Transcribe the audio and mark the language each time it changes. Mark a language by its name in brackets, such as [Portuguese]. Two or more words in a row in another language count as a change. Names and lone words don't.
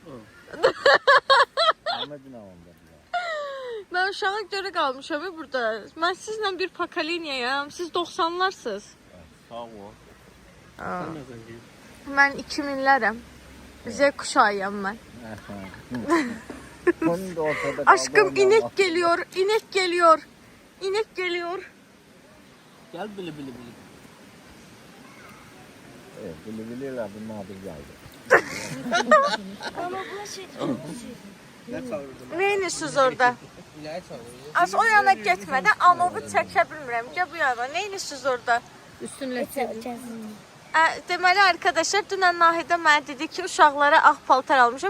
[Turkish] Ahmet'in avında. [Azerbaijani] Mən uşağa görə qalmışam burada. Mən sizlə bir pokoleniyayam. Siz 90'larsınız. Sağ ol. Mən 2000'lərəm. [Turkish] Z kuşağıyam [Azerbaijani] mən. Onun da ortada [Turkish] Aşkım kaldı, inek Allah. geliyor, inek geliyor. İnek geliyor. Gel bili bili bili. Evet, biliyorlar bunun adı geldi. [Azerbaijani] Neyinirsiniz orada? Az o yana getmədən anovu çəkə bilmirəm. Gəl bu yana. Neyinirsiniz orada? Üstünlə çevir. Deməli arkadaşlar dünən Nahidə mənə dedi ki, uşaqlara ağ paltar almışam.